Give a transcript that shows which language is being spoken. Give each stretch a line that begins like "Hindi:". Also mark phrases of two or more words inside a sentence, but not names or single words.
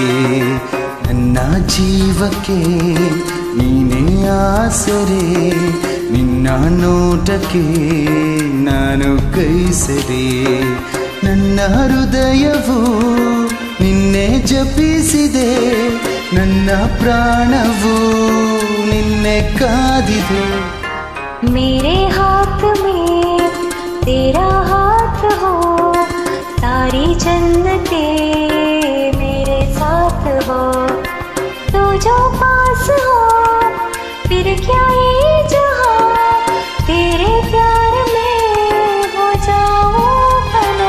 Kannada: ನನ್ನ ಜೀವಕ್ಕೆ ನೀನೇ ಆಸರೆ, ನಿನ್ನ ನೋಟಕ್ಕೆ ನಾನು ಕೈ ಸೆರೆ. ನನ್ನ ಹೃದಯವು ನಿನ್ನೆ ಜಪಿಸಿದೆ, ನನ್ನ ಪ್ರಾಣವು ನಿನ್ನೆ ಕಾದಿದೆ.
Hindi: मेरे हाथ में तेरा हाथ हो, सारी जन्नते मेरे साथ हो. तू जो पास हो फिर क्या ये जहां, तेरे प्यार में हो जाऊं फना.